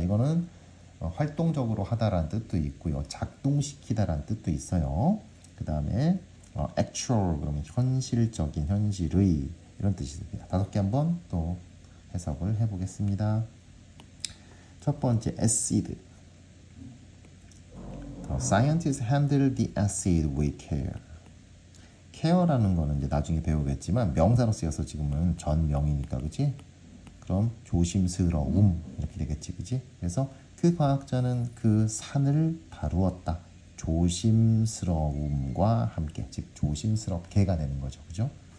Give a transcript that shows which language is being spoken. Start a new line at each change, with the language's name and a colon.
Korean: 이거는 활동적으로 하다라는 뜻도 있고요. 작동시키다라는 뜻도 있어요. 그다음에 actual, 그러면 현실적인, 현실의 이런 뜻이 됩니다. 5개 한번 또 해석을 해보겠습니다. 첫 번째, acid.
English: Scientists handle the acid with care.
Korean: care라는 거는 이제 나중에 배우겠지만 명사로 쓰여서 지금은 전명이니까, 그치? 그럼 조심스러움 이렇게 되겠지, 그치? 그래서 그 과학자는 그 산을 다루었다. 조심스러움과 함께, 즉 조심스럽게가 되는 거죠, 그죠?